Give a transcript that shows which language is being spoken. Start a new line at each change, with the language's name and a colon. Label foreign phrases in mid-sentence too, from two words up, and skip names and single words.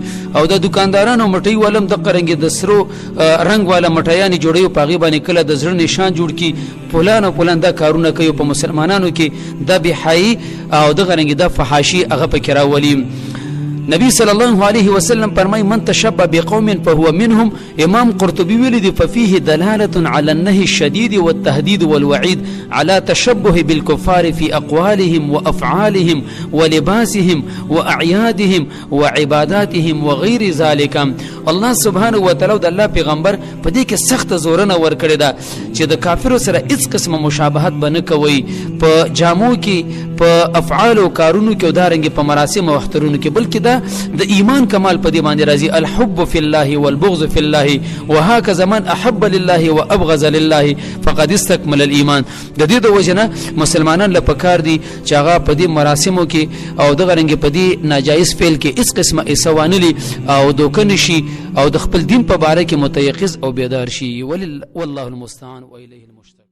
Pashto: او د دکاندارانو مټۍ والم دغه رنګې د سرو رنګ والا مټیانې جوړوي، په هغې باندې کله د زړه نشان جوړ کړي، پلان او پلان دا کارونه کوي. په مسلمانانو کې دا بېحایي او دغه رنګې دا فحاشي هغه پکې راولي. نبی
Arabic: صلی الله علیه وسلم
Pashto: فرمای
Arabic: من تشبه بقوم فهو منهم.
Pashto: امام قرطبي ویلي دي
Arabic: ففيه دلاله على النهي الشديد والتهديد والوعيد على تشبه بالكفار في اقوالهم وافعالهم ولباسهم واعيادهم وعباداتهم وغير ذلك. الله سبحانه وتعالى
Pashto: د الله پیغمبر په دې کې سخت زورنه ورکړی دا چې د کافرو سره هیڅ قسمه مشابهت بنه کوي په جامو کې، په افعال او کارونو کې، او دارنګ په مراسم او اخترونو کې، بلکې دا د ایمان کمال په دې باندې راځي.
Arabic: الحب فی الله والبغض فی الله وهكذا من احب لله وابغض لله فقد استكمل الايمان.
Pashto: د دې د وجنه مسلمانان له پکار دي چې هغه په دې مراسمو کې او دغه رنګ په دې ناجایز فعل کې هیڅ قسمه اسوانلی او دوکه شي او د خپل دین په باره کې متيقظ او بیدار شي.
Arabic: والله المستعان والیه المشتكى.